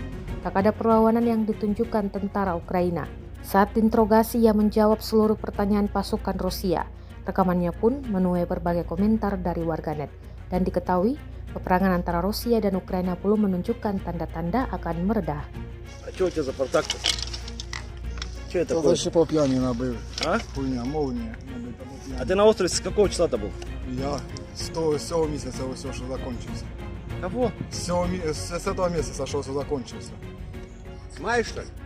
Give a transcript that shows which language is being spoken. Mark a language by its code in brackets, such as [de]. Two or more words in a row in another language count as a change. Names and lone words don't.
[id] Tak ada perlawanan yang ditunjukkan tentara Ukraina. Saat diinterogasi, ia menjawab seluruh pertanyaan pasukan Rusia. Rekamannya pun menuai berbagai komentar dari warganet. Dan diketahui, peperangan antara Rusia dan Ukraina belum menunjukkan tanda-tanda akan mereda. [ru] А что у тебя за портак-то? Что это Это такое? еще по пьяни набыл. А? Хуйня, молния. Набита по А пьяни. ты на острове с какого числа-то был? Я с того месяца все, что закончился. Кого? С этого месяца, что все закончился. С мая, что ли?